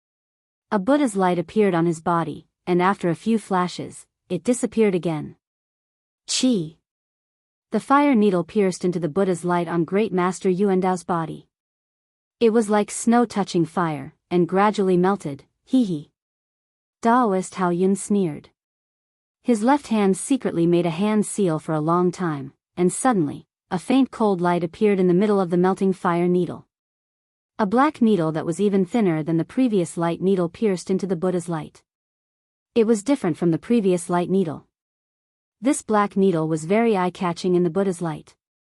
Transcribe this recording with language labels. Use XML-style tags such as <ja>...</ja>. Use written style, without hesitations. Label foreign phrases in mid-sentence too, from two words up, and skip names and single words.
<en>A Buddha's light appeared on his body, and after a few flashes, it disappeared again. Chi! The fire needle pierced into the Buddha's light on Great Master Yuan Dao's body. It was like snow touching fire, and gradually melted. Hee hee. Daoist Hao Yun sneered. His left hand secretly made a hand seal for a long time, and suddenly, a faint cold light appeared in the middle of the melting fire needle. A black needle that was even thinner than the previous light needle pierced into the Buddha's light. It was different from the previous light needle. This black needle was very eye-catching in the Buddha's light.</en>